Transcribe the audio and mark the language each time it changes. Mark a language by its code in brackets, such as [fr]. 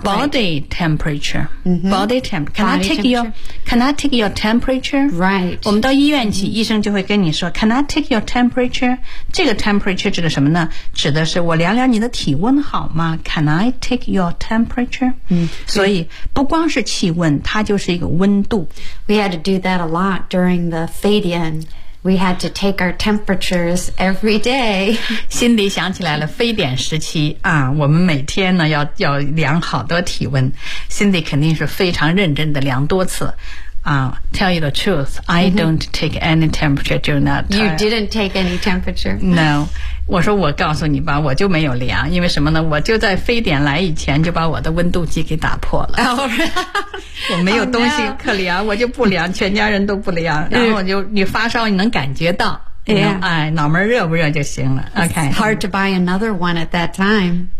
[en] body temperature、body temperature。 Can I take your temperature? Right。 [zh] 我们到医院去，医生就会跟你说 ， [en] Can I take your temperature？ [zh] 这个 temperature 指的什么呢？指的是我量量你的体温好吗 ？ [en] Can I take your temperature？ [zh] 所以不光是气温，它就是一个温度。 [en] We had to do that a lot during the Fadian. We had to take our temperatures every day. [zh] 心里想起来了非典时期啊，我们每天呢要量好多体温。心里肯定是非常认真的量多次。 [en] Tell you the truth, I don't take any temperature during that time. You didn't take any temperature? No. [zh] 我说我告诉你吧，我就没有量，因为什么呢？我就在非典来以前就把我的温度计给打破了。我没有东西可量，我就不量，全家人都不量。然后你发烧你能感觉到。 [en] Yeah. [zh] 哎，脑门热不热就行了。Okay. [en] It's hard to buy another one at that time.